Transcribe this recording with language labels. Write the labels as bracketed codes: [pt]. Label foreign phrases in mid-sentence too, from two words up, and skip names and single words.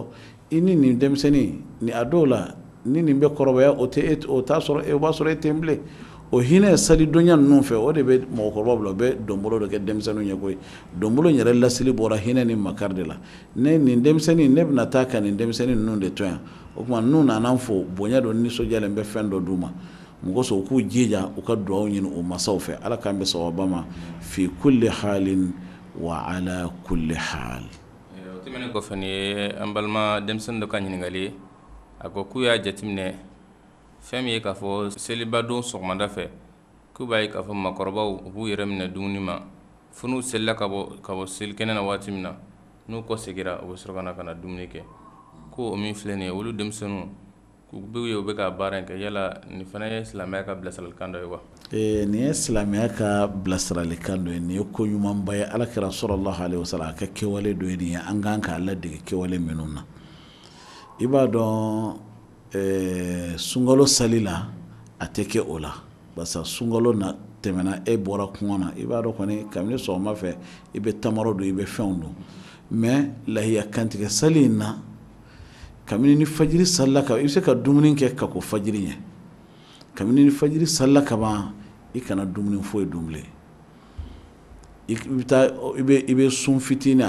[bm] i ni nin denmisɛnnin ni a dɔw la ni nin bɛ kɔrɔbaya o t'a sɔrɔ o b'a sɔrɔ e tɛ n bilen o hinɛ salidonya ninnu fɛ o de bɛ mɔgɔkɔrɔbaw bila o bɛ donbolo dɔ kɛ denmisɛnninw ye koyi donbolo yɛrɛ lasili bɔra hinɛ ni makari de la ne nin denmisɛnnin ne bɛna taa ka nin denmisɛnnin ninnu de to yan o tuma n'u nana fo bonya dɔ nisɔndiyalen bɛ fɛn dɔ d'u ma mun kosɔn u k'u jija u ka dugawu ɲini o masaw fɛ ala k'an bɛ sababa ma [ar] في كل حال وعلى كل حال. [bm] tɛmɛnen kɔfɛ ni ye an balima denmisɛnnin dɔ ka ɲininkali a ko k'u y'a jateminɛ fɛn min ye k'a fɔ seliba don sɔgɔmada fɛ k'u b'a ye k'a fɔ makɔrɔbaw u b'u yɛrɛ minɛ dumuni ma fo n'u selila ka bɔ selikɛnɛ na waati min na n'u kɔ segira u bɛ sɔrɔ ka na dumuni kɛ ko o min filɛ nin ye olu denmisɛnninw k'u b'u ye u bɛ ka baara in kɛ yala nin fana ye silamɛya ka bilasiralikan dɔ ye wa. nin ye silamɛya ka bilasiralikan dɔ ye nin ye ko ɲumanba ye ala kira [ar] صلى الله عليه وسلم [bm] a ka kɛwale dɔ ye nin ye an kan k'a ladege kɛwale minnu na i b'a dɔn sunkalo sali la a tɛ kɛ o la barisa sunkalo na tɛmɛna e bɔra kungo na i b'a dɔn kɔni kabini sɔgɔma fɛ i bɛ tamaro don i bɛ fɛnw don mais lahiya kantigɛ sali in na kabini ni fajiri salila ka i bɛ se ka dumuni kɛ ka ko fajiri ɲɛ kabini ni fajiri salila ka ban i kana dumuni foyi dun bilen i bɛ sun fitinin a